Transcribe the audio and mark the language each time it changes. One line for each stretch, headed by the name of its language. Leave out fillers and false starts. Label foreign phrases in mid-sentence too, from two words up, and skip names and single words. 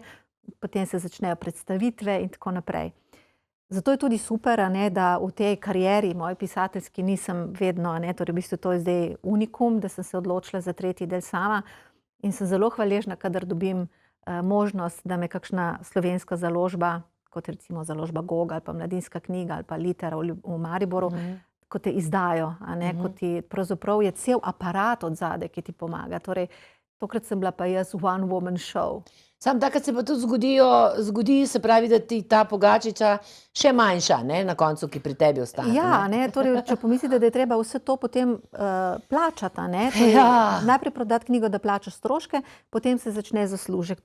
Slovenian: Potem se začnejo predstavitve in tako naprej. Zato je tudi super, a ne, da v tej karieri moji pisateljski nisem vedno, a ne, torej v bistvu to je zdaj unikum, da sem se odločila za tretji del sama in sem zelo hvaležna, kadar dobim možnost, da me kakšna slovenska založba, kot recimo založba Gog ali pa Mladinska knjiga ali pa Litera v Mariboru, ko te izdajo, a ne, ko ti pravzaprav je cel aparat od zadaj, ki ti pomaga. Torej, tokrat sem bila pa jaz
English: one woman show.
Slovenian: Sam takrat se pa tudi zgodi, se pravi, da ti ta pogačica še manjša, ne, na koncu, ki pri tebi ostane. Ja, ne, torej, če pomislite, da je treba vse to potem plačati, ne, torej, najprej prodati knjigo, da plačaš stroške, potem se začne zaslužek.